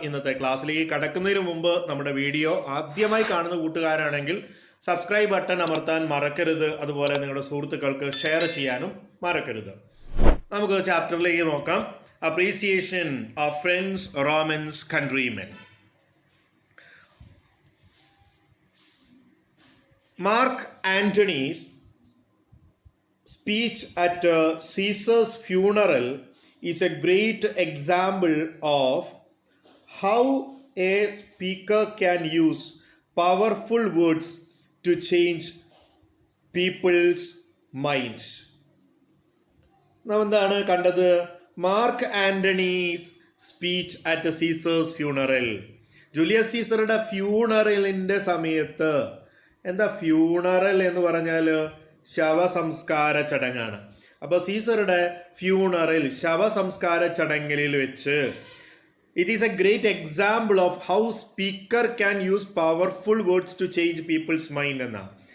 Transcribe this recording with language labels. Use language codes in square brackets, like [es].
[ml] ഇന്നത്തെ ക്ലാസ്സിലേക്ക് കടക്കുന്നതിന് മുമ്പ് നമ്മുടെ വീഡിയോ ആദ്യമായി കാണുന്ന കൂട്ടുകാരാണെങ്കിൽ സബ്സ്ക്രൈബ് ബട്ടൺ അമർത്താൻ മറക്കരുത്. അതുപോലെ നിങ്ങളുടെ സുഹൃത്തുക്കൾക്ക് ഷെയർ ചെയ്യാനും മറക്കരുത്. നമുക്ക് ചാപ്റ്ററിലേക്ക് നോക്കാം. [en] Appreciation of friends Romans countrymen. Mark Antony's speech at Caesar's funeral is a great example of how a speaker can use powerful words to change people's minds. [ml] നാം എന്താണ് കണ്ടത്? [en] Mark Antony's speech at Caesar's funeral. [ml] Julius സീസറുടെ ഫ്യൂണറലിൻ്റെ സമയത്ത്, എന്താ funeral എന്ന് പറഞ്ഞാൽ ശവസംസ്കാര ചടങ്ങാണ്. അപ്പോൾ സീസറുടെ ഫ്യൂണറൽ ശവസംസ്കാര ചടങ്ങിൽ വെച്ച് [en] It is a great example of how speaker can use powerful words to change people's mind എന്നാണ്.